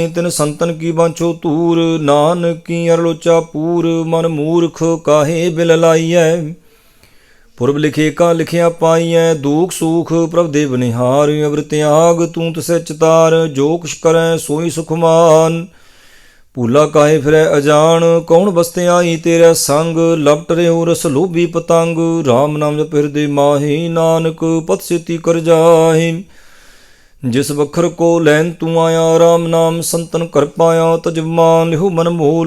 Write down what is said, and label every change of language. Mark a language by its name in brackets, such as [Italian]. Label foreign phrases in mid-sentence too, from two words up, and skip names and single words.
[Punjabi] तिन संतन की बांछो तूर, नानक की अरलोचा पूर। मन मूर्ख काहे बिल लाइयै, पुरब लिखे का लिखिया पाइयै। दुख सुख प्रभ देव निहार, अवर त्याग तू तिसै चितार। जो कुछ करै सोई सुखमान, ਭੂਲਾ ਕਾਹੇ ਫਿਰੈ ਅਜਾਣ, ਕੌਣ ਬਸਤੇ ਆਈ ਤੇਰਾ ਸੰਗ। ਲਪਟ ਰਿਓ ਰਸ ਲੋਭੀ ਪਤੰਗ, ਰਾਮ ਨਾਮ ਜਪ ਹਿਰਦੇ ਮਾਹੀ। ਨਾਨਕ ਪਤ ਛੇਤੀ ਕਰ ਜਾਹੀ, ਜਿਸ ਵਖਰ ਕੋ ਲੈਨ ਤੂੰ ਆਇਆ। ਰਾਮ ਨਾਮ ਸੰਤਨ ਕਰ ਪਾਇਆ, ਤਜਮਾਨ ਲਿਹੋ ਮਨ ਮੋਲ।